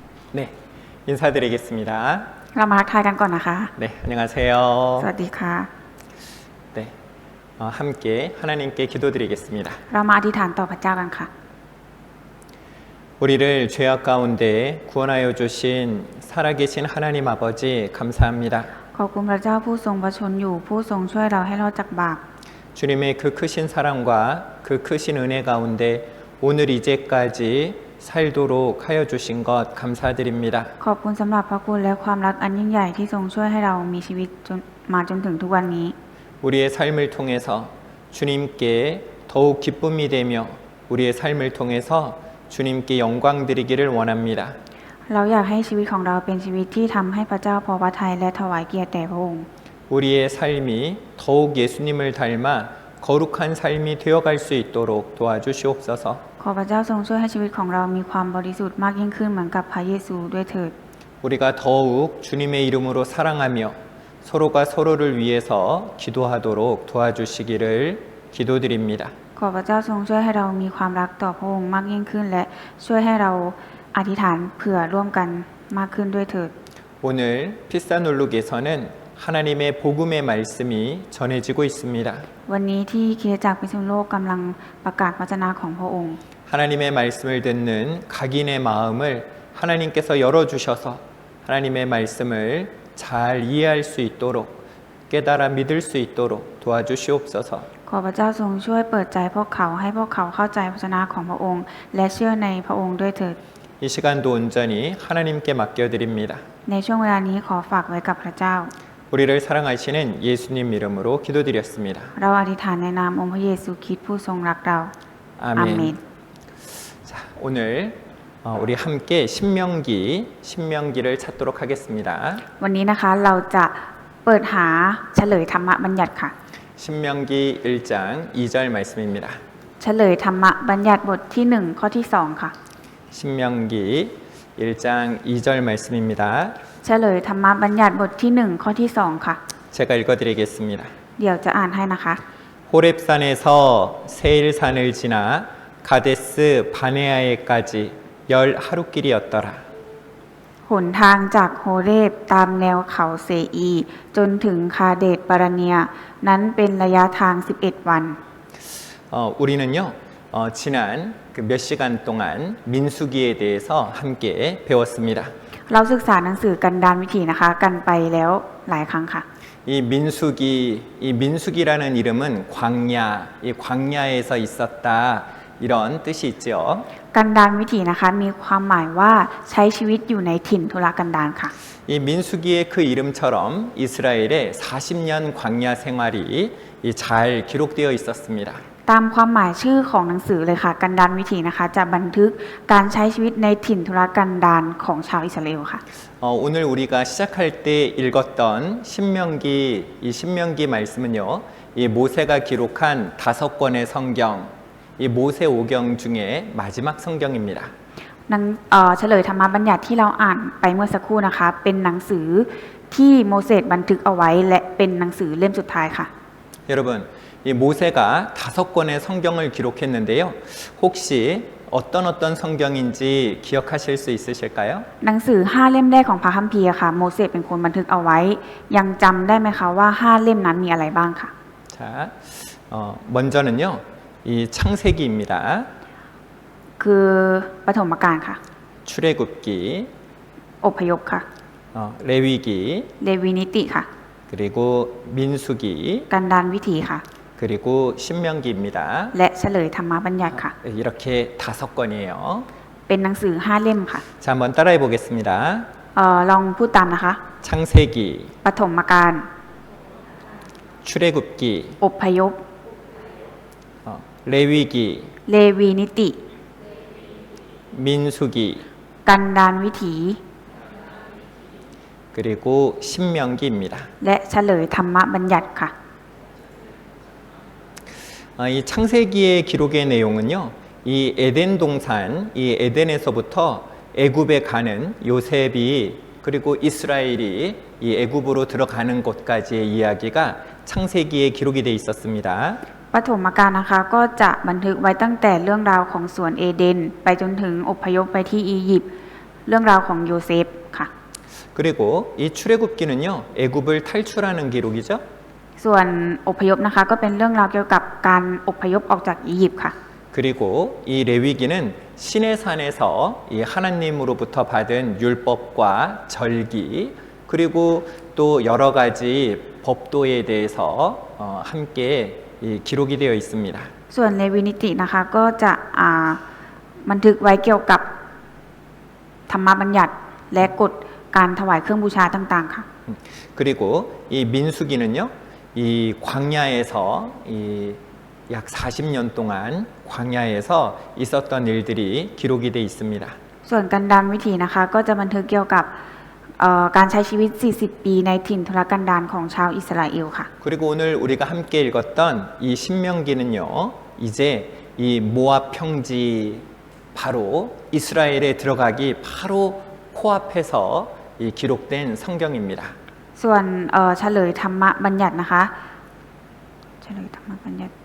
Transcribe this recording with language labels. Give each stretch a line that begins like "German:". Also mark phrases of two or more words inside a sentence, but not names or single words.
Korean: 네, 인사드리겠습니다.
Thai: เรามาทักทายกันก่อนนะคะ
Korean: 네, 안녕하세요.
Thai: สวัสดีค่ะ
Korean: 네, 함께 하나님께 기도드리겠습니다.
Thai: เรามาอธิษฐานต่อพระเจ้ากันค่ะ
Korean: 우리를 죄악 가운데 구원하여 주신 살아계신 하나님 아버지 감사합니다.
Thai: ขอบคุณพระเจ้าผู้ทรงประชนอยู่ผู้ทรงช่วยเราให้รอดจากบาป
Korean: 주님의 그 크신 사랑과 그 크신 은혜 가운데 오늘 이제까지 살도록 하여 주신 것 감사드립니다.
Thai: ขอบคุณสำหรับพระคุณและความรักอันยิ่งใหญ่ที่ทรงช่วยให้เรามีชีวิตจนถึงทุกวันนี้
Korean: 우리의 삶을 통해서 주님께 더욱 기쁨이 되며 우리의 삶을 통해서 주님께 영광 드리기를 원합니다.
Thai: เราอยากให้ชีวิตของเราเป็นชีวิตที่ทำให้พระเจ้าพอพระทัยและถวายเกียรติแด่พระองค์
Korean: 우리의 삶이 더욱 예수님을 닮아 거룩한 삶이 되어갈 수 있도록 도와주시옵소서.
Thai: ขอพระเจ้าทรงช่วยให้ชีวิตของเรามีความบริสุทธิ์มากยิ่งขึ้นเหมือนกับพระเยซูด้วยเถิด
Korean: 우리가 더욱 주님의 이름으로 사랑하며 서로가 서로를 위해서 기도하도록 도와주시기를 기도드립니다.
Thai: ขอพระเจ้าทรงช่วยให้เรามีความรักต่อพระองค์มากยิ่งขึ้นและช่วยให้เราอธิษฐานเผื่อร่วมกันมากขึ้นด้วยเถิด
Korean: 오늘 피사놀룩에서는 하나님의 복음의 말씀이 전해지고 있습니다.
Thai: วันนี้ที่คริสตจักรพิษณุโลกกำลังประกาศวจนะของพระองค์
Korean: 하나님의 말씀을 듣는 각인의 마음을 하나님께서 열어주셔서 하나님의 말씀을 잘 이해할 수 있도록 깨달아 믿을 수 있도록 도와주시옵소서.
Thai: ขอพระเจ้าทรงช่วยเปิดใจพวกเขาให้พวกเขาเข้าใจวจนะของพระองค์ และเชื่อในพระองค์ด้วยเถิด
Korean: 이 시간도 온전히 하나님께 맡겨드립니다.
Thai: ในช่วงเวลานี้ขอฝากไว้กับพระเจ้า
Korean: 우리를 사랑하시는 예수님 이름으로 기도드렸습니다.
Thai: เราอธิษฐานในนามองค์พระเยซูคริสต์ผู้ทรงรักเรา
Korean: 아멘. 자, 오늘 우리 함께 신명기를 찾도록 하겠습니다.
Thai: วันนี้นะคะเราจะเปิดหาเฉลยธรรมบัญญัติค่ะ
Korean: 신명기 1장 2절 말씀입니다.
Thai: เฉลยธรรมบัญญัติบทที่1ข้อที่2ค่ะ
Korean: 신명기 1장 2절 말씀입니다.
Thai: เฉลยธรรมบัญญัติบทที่1ข้อที่2ค่ะ
Korean: 제가 읽어드리겠습니다.
Thai: เดี๋ยวจะอ่านให้นะคะ
Korean: 호렙산에서 세일산을 지나 가데스 바네아에까지 10하루길이었더라.
Thai: หนทางจากโฮเรบตามแนวเขาเซอีจนถึงคาเดตปารเนียนั้นเป็นระยะทาง11วัน
Korean: 우리는요 지난 몇 시간 동안 민수기에 대해서 함께 배웠습니다.
Thai: เราศึกษาหนังสือกันดารวิถีนะคะกันไปแล้วหลายครั้งค่ะ
Korean: 이 민수기라는 이름은 광야, 이 광야에서 있었다 이런 뜻이 있죠.
Thai: กันดารวิถีนะคะมีความหมายว่าใช้ชีวิตอยู่ในถิ่นทุรกันดารค่ะ
Korean: 이 민수기의 그 이름처럼 이스라엘의 40년 광야 생활이 잘 기록되어 있었습니다.
Thai: ตามความหมายชื่อของหนังสือเลยค่ะกันดารวิถีนะคะจะบันทึกการใช้ชีวิตในถิ่นทุรกันดารของชาวอิสราเอลค่ะ
Korean: 오늘 우리가 시작할 때 읽었던 이 신명기 말씀은요, 이 모세가 기록한 5권의 성경, 이 모세 오경 중에 마지막 성경입니다.
Thai: เฉลยธรรมบัญญัติที่เราอ่านไปเมื่อสักครู่นะคะเป็นหนังสือที่โมเสสบันทึกเอาไว้และเป็นหนังสือเล่มสุดท้ายค่ะ
Korean: 여러분, 이 모세가 5권의 성경을 기록했는데요. 혹시 어떤 성경인지 기억하실 수 있으실까요?
Thai: หนังสือ5เล่มแรกของพระคัมภีร์ค่ะโมเสสเป็นคนบันทึกเอาไว้ยังจำได้ไหมคะว่า5เล่มนั้นมีอะไรบ้างค่ะ
Korean: 자, 먼저는요. 이 창세기입니다.
Thai: คือปฐมกาลค่ะ
Korean: 출애굽기,
Thai: อพยพค่ะ
Korean: 레위기,
Thai: เลวีนิติค่ะ
Korean: 그리고 민수기,
Thai: กันดารวิถีค่ะ
Korean: 그리고 신명기입니다.
Thai: และเฉลยธรรมบัญญัติค่ะ
Korean: 이렇게 5권이에요.
Thai: เป็นหนังสือ5เล่มค่ะ
Korean: 자, 한번 따라해 보겠습니다.
Thai: ลองพูดตามนะคะ
Korean: 창세기,
Thai: ปฐมกาล
Korean: 출애굽기,
Thai: อพยพ
Korean: 레위기,
Thai: เลวีนิติ
Korean: 민수기,
Thai: กันดารวิถี
Korean: 그리고 신명기입니다.
Thai: และเฉลยธรรมบัญญัติค่ะ
Korean: 이 창세기의 기록의 내용은요. 이 에덴 동산, 이 에덴에서부터 애굽에 가는 요셉이 그리고 이스라엘이 이 애굽으로 들어가는 곳까지의 이야기가 창세기에 기록이 돼 있었습니다.
Thai: ปฐมกาลนะคะก็จะบันทึกไว้ตั้งแต่เรื่องราวของสวนเอเดนไปจนถึงอพยพไปที่อียิปต์เรื่องราวของโยเซฟค่ะ
Korean: 그리고 이 출애굽기는요, 애굽을 탈출하는 기록이죠.
Thai: ส่วนอพยพนะคะก็เป็นเรื่องราวเกี่ยวกับการอพยพออกจากอียิปต์ค่ะ
Korean: 그리고 이 레위기는 시내 산에서 이 하나님으로부터 받은 율법과 절기 그리고 또 여러 가지 법도에 대해서 함께 이 기록이 되어 있습니다.
Thai: ส่วนเลวีนิตินะคะก็จะบันทึกไว้เกี่ยวกับธรรมบัญญัติและกฎการถวายเครื่องบูชาต่างๆค่ะ
Korean: 그리고 이 민수기는요, 이 광야에서 약 40년 동안 광야에서 있었던 일들이 기록이 돼 있습니다.
Thai: ส่วนกันดารวิถีนะคะก็จะบันทึกเกี่ยวกับการใช้ชีวิต 40 ปีในถิ่นทุรกันดารของชาวอิสราเอลค่ะ
Korean: 그리고 오늘 우리가 함께 읽었던 이 신명기는요, 이제 이 모압 평지 바로 이스라엘에 들어가기 바로 코앞에서 이 기록된 성경입니다.
Thai: ส่วนเฉลยธรรมบัญญัตินะคะเฉลยธรรมบัญญัติ